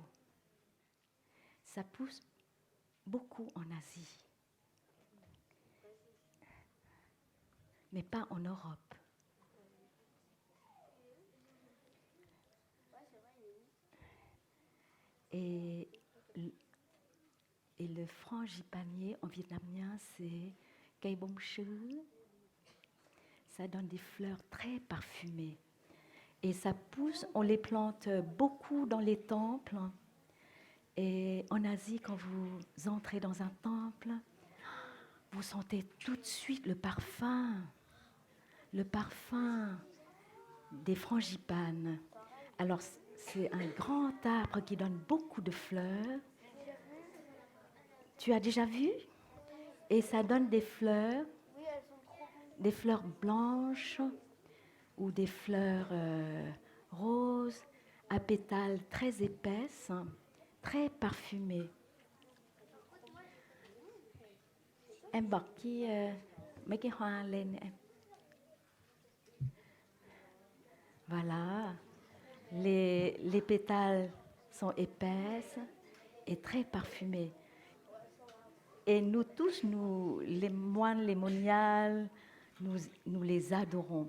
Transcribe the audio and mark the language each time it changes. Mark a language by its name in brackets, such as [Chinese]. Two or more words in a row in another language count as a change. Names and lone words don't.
[French] Ça pousse beaucoup en Asie, mais pas en Europe. Et le frangipanier en vietnamien, c'est [Vietnamese] cây bông sứ. [French] Ça donne des fleurs très parfumées. Et ça pousse, on les plante beaucoup dans les temples. Et en Asie, quand vous entrez dans un temple, vous sentez tout de suite le parfum des frangipanes. Alors, c'est un grand arbre qui donne beaucoup de fleurs. Tu as déjà vu? Et ça donne des fleurs, Oui, elles sont trop belles. des fleurs blanches ou des fleurs roses à pétales très épaisses, très parfumées. [Vietnamese] Em bật mấy cái hoa lên em. [French] Voilà, les pétales sont épaisses et très parfumées. Et nous tous, les moines, les moniales, nous les adorons.